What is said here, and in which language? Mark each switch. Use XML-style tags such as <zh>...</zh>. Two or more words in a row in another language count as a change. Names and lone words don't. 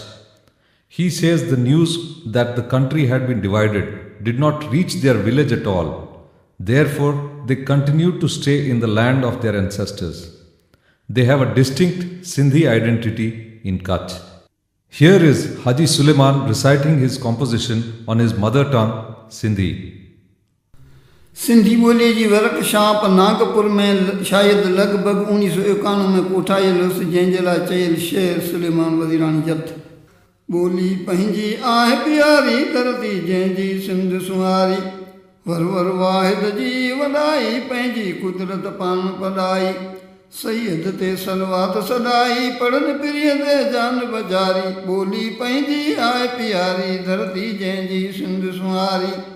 <en>He says the news that the country had been divided did not reach their village at all. Therefore, they continued to stay in the land of their ancestors. They have a distinct Sindhi identity in Kutch. Here is Haji Suleiman reciting his composition on his mother tongue, Sindhi.</en> <sd>सिंधी ॿोलीअ जी वर्कशॉप नागपुर में शायद लॻभॻि 1991 में कोठायल हुअसि, जंहिंजे लाइ चयल शेर सुलेमान वज़ीराणी जथ। ॿोली पंहिंजी आहे प्यारी धरती जंहिंजी सिंध सुहारी, वर वर वाहिद जी वॾाई पंहिंजी कुदरत पान पढ़ाई, सैयद ते सलवात सदाई पढ़नि पिरीअ ते जान बजारी, ॿोली पंहिंजी आहे प्यारी धरती जंहिंजी सिंध सुहारी।</sd>